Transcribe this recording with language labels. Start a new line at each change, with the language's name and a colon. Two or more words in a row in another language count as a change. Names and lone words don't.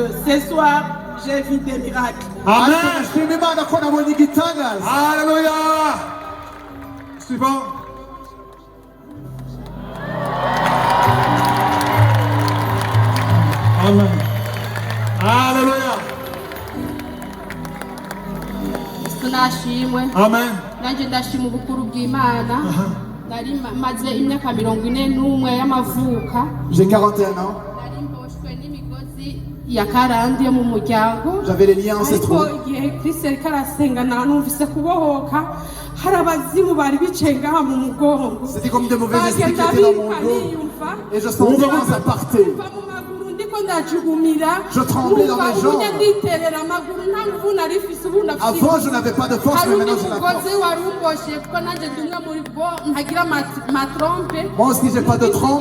French: Ce soir, j'ai vu des miracles. Amen. Alléluia. Suivant. Amen. Alléluia.
Kinyarwanda: Tunashimwe. Amen. Nanje ndashima ubukuru bw'Imana. Nari maze imyaka 41 y'amavuka.
French: J'ai 41 ans.
Kinyarwanda: Nari mboshwe n'imigozi ya karande yo mu muryango.
French: J'avais les liens ancestraux.
Kinyarwanda: Igihe Kristo ariko arasenga numvise kubohoka. Hari abazimu bari bicaye ngaha mu mugongo.
French: C'était comme de mauvais esprits qui étaient dans mon dos. Et je sentais quand ça partait. Je tremblais dans mes jambes. Avant, je n'avais pas de force, mais maintenant j'ai la force. Moi aussi, j'ai pas de trompe.